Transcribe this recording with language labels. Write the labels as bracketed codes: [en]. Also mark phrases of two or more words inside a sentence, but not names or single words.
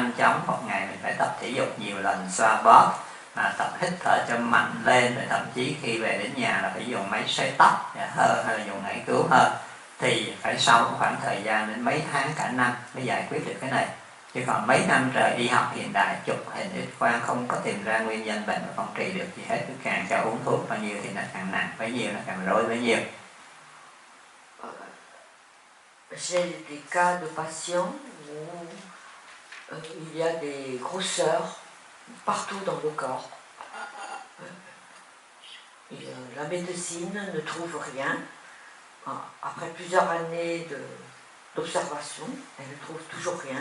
[vi] Một ngày mình phải tập thể dục nhiều lần, xoa bóp, tập hít thở cho mạnh lên, rồi thậm chí khi về đến nhà là phải dùng máy sấy tóc hơi hay là dùng ngải cứu hơi, thì phải sau khoảng thời gian đến mấy tháng cả năm mới giải quyết được cái này. Chứ còn mấy năm trời y học hiện đại chụp hình X-quang không có tìm ra nguyên nhân bệnh và không trị được gì hết, cứ càng cho uống thuốc bao nhiêu thì nó càng nặng bấy nhiêu, nó càng rối bấy nhiêu. [fr] J'ai des cas de patients où il y a des grosseurs partout dans le corps. La médecine ne trouve rien. Après plusieurs années d'observation, elle ne trouve toujours rien.